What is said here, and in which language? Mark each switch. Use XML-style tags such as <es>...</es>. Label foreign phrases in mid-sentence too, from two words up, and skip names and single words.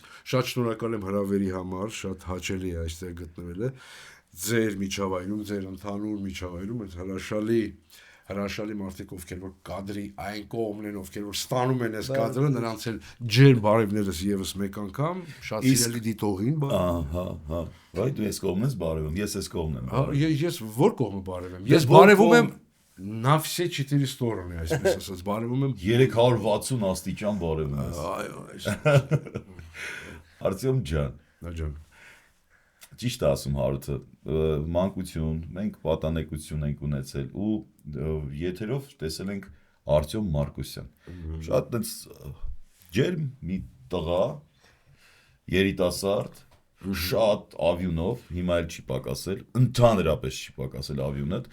<hy>Շատ շնորհակալ եմ հրավերի համար, շատ հաճելի է այստեղ գտնվելը։ Ձեր միջավայրում, ձեր ընդհանուր միջավայրում այդ հրաշալի մարդիկ, ովքեր որ կադրի այն կողմն են, ովքեր որ ստանում են այս կադրը, նրանց էլ ջեր բարևներս եւս մեկ անգամ, շատ սիրելի դիտողին, բա։ հա, վայ դու ես կողմն ես բարևում, ես ես կողմն եմ բարևում, Ես որ կողմը բարև եմ։ Ես Ես որ բարևում կողմ- եմ</hy> <ru>на все 4 стороны,</ru> <hy>այսպես ասած, բարևում եմ։ 360 աստիճան բարևում ես, Այո, այս։ Արտյոմ ջան, Նաջան։ ճիշտ է ասում Հարութը, մանկություն, մենք պատանեկություն ենք ունեցել ու եթերով տեսել ենք Արտյոմ Մարկոսյան, շատ տենց ջերմ մի տղա, երիտասարդ, շատ ավյունով, հիմա էլ չի պակասել, ընդհանրապես չի պակասել ավյունդ,</hy>